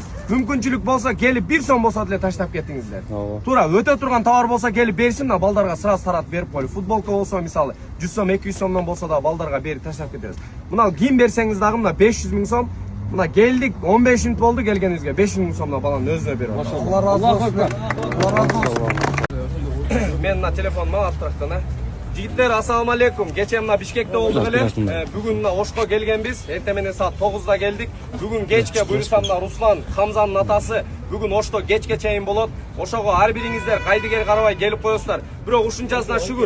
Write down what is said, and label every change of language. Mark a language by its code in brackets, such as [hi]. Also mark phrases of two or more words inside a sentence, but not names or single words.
[ky] Мүмкүнчүлүк болсо келип 1 сом болсо деле таштап кетиңиздер. Туура өтө турган товар болсо келип берсин да балдарга сразу таратып берип коелу. Футболка болсо мисалы 100 сом, 200 сомдон болсо да балдарга берип таштап кетебиз. Мына кийим берсеңиз дагы мына 500 миң сом. Мына келдик 15 мүнөт болду келгенибизге 500 миң сомдон баланын өзүнө берип. [tr] Allah razı olsun. Allah razı olsun. [ky] Мен мына телефонумду алып турактан, Жигиттер, [ar] السلام عليكم. [ky] Кече мына Бишкекте болдук эле. Бүгүн мына Ошко келгенбиз. Эртең менен саат 9да келдик. Бүгүн кечке буюрса мына Руслан Хамзанын атасы бүгүн Ошто кечке чейин болот. Ошого ар бириңиздер кайдыгер карабай келип коесуздар. Бирок ушунчасына шүгүр.